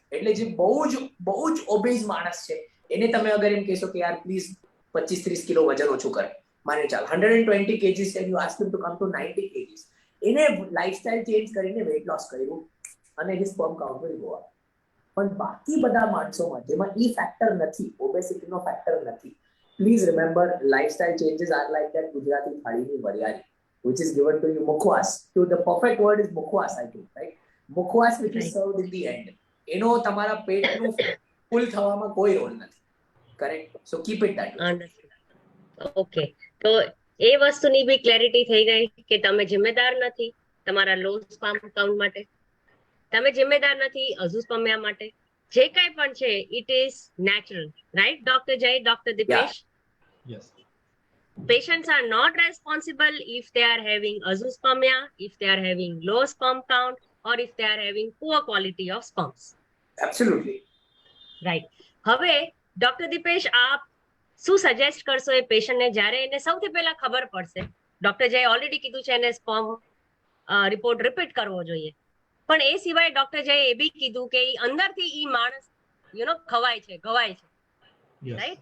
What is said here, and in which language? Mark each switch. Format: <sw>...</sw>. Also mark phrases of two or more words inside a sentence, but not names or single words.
<gu>એટલે જે બહુ જ ઓબેઝ માણસ છે, એને તમે અગર એમ કહેશો કે યાર પ્લીઝ 25-30 કિલો વજન ઓછું કરે, માને ચાલ 120 kgs છે,</gu> <en>you ask him to come to 90 kgs,</en> <gu>એને</gu> <en>lifestyle change</en> <gu>કરીને</gu> <en>weight loss</en> <gu>કર્યું અને</gu> <en>his sperm count will go up.</en> <gu>પણ બાકી બધા માણસોમાં જેમાં ઈ ફેક્ટર નથી, ઓબેસિટીનો ફેક્ટર નથી,</gu> <en>please remember, lifestyle changes are like that</en> <gu>ગુજરાતી થાળીની વરિયાળી,</gu> <en>which is given to you mukhwas. So the perfect word is mukhwas, I think, right? Mukhwas which is served in the end.</en> <gu>એનો તમારા પેટનું ફૂલ થવામાં કોઈ રોલ નથી, કરેક્ટ?</gu> <en>So keep it that way.</en> <gu>ઓકે, તો એ વસ્તુની બી ક્લેરિટી થઈ ગઈ કે તમે જિમ્મેદાર નથી તમારા</gu> <en>low sperm count</en> <gu>માટે. તમે જિમ્મેદાર નથી અઝૂસ્પર્મિયા માટે. જે કાંઈ પણ છે</gu> <en>it is natural, right</en> <gu>ડોક્ટર જય, ડોક્ટર દિપેશ?</gu> <en>Yes. Patients are not responsible if they are having azoospermia, if they are having low sperm count, or if they are having poor quality of sperms. Absolutely. Right.</en> <gu>હવે ડોક્ટર દિપેશ, આપ શું સજેસ્ટ કરશો એ પેશન્ટને જ્યારે એને સૌથી પહેલા ખબર પડશે? ડોક્ટર જય ઓલરેડી કીધું છે એને સ્પર્મ રિપોર્ટ રિપીટ કરવો જોઈએ, પણ એ સિવાય ડોક્ટર જય એ બી કીધું કે અંદરથી ઈ માણસ ખવાય છે, ગવાય છે, રાઈટ?</gu>